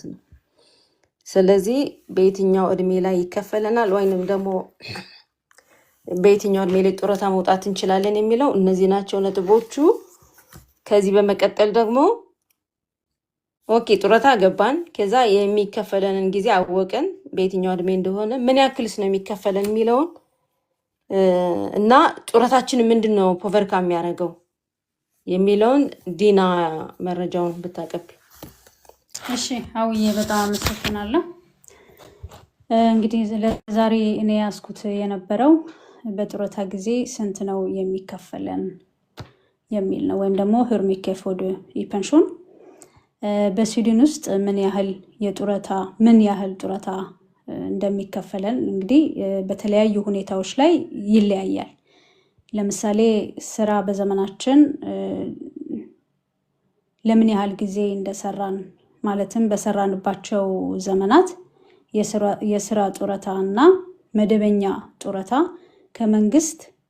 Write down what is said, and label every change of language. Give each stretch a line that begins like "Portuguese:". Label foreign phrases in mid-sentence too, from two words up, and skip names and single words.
Amharic: ነው። ስለዚህ በየትኛው እድሜ ላይ ይከፈለናል ወይንም ደግሞ በየትኛው እድሜ ላይ ጡረታ መውጣት እንችላለን የሚለው እነዚህ ናቸው ነጥቦቹ። ከዚህ በመቀጠል ደግሞ ኦኬ ጡረታ ገባን፣ ከዛ የሚከፈለንን ጊዜ አወቅን፣ በየትኛው እድሜ እንደሆነ ምን ያክልስ ነው የሚከፈለን የሚለውን እና ጡረታችን ምንድን ነው ፖቨርካ የሚያደርገው የሚለውን ዲና መረጃውን ብታቀብ። እሺ አውዬ በጣም አመሰግናለሁ። እንግዲህ ለዛሬ እኔ ያስኩት የነበረው በጡረታ ጊዜ ስንት ነው የሚከፈለን የሚል ነው፣ ወይም ደግሞ
Swedish: hur mycket får du i pension።
Amharic: በስዊድን ውስጥ ምን ያህል ጡረታ እንደሚከፈለን እንግዲህ በተለያዩ ሁኔታዎች ላይ ይለያያል። ለምሳሌ ስራ በዘመናችን ለምን ያህል ጊዜ እንደሰራን ማለትም በሰራንባቸው ዘመናት የስራ ጡረታ እና መደበኛ ጡረታ ከመንግስት